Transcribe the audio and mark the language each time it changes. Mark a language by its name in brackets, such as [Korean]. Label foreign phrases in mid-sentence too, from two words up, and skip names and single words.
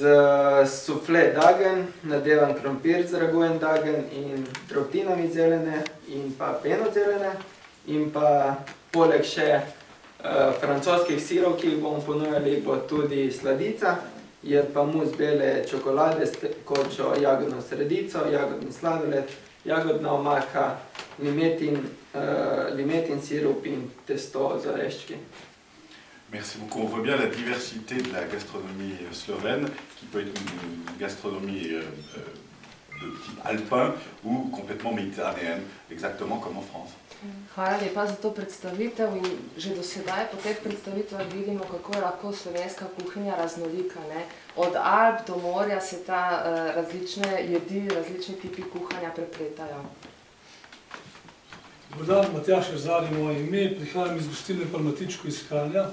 [Slovenian] sufle dagen, nadevan krompir z ragujen dagen in drobtinami zelene in pa peno zelene, in pa poleg še francoskih sirov, ki jih bomo ponujali, bo tudi sladica, je pa mus bele čokolade s tekočo jagodno sredico, jagodni sladoled, jagodna omaka, limetin sirup in testo z oreščki. [French] Merci beaucoup. On voit bien la diversité de la gastronomie slovène, qui peut être une gastronomie de type alpin ou complètement méditerranéenne, exactement comme en France. [Slovenian] Hvala lepa za to predstavitev in že do sedaj po teh predstavitvah vidimo, kako je lahko slovenska kuhinja raznolika. Od Alp do morja se ta različne jedi, različni tipi kuhanja prepletajo. Dobar dan, Matjaž Rezar je moje ime, prihajam iz gostilne Palmatičko iz Kranja.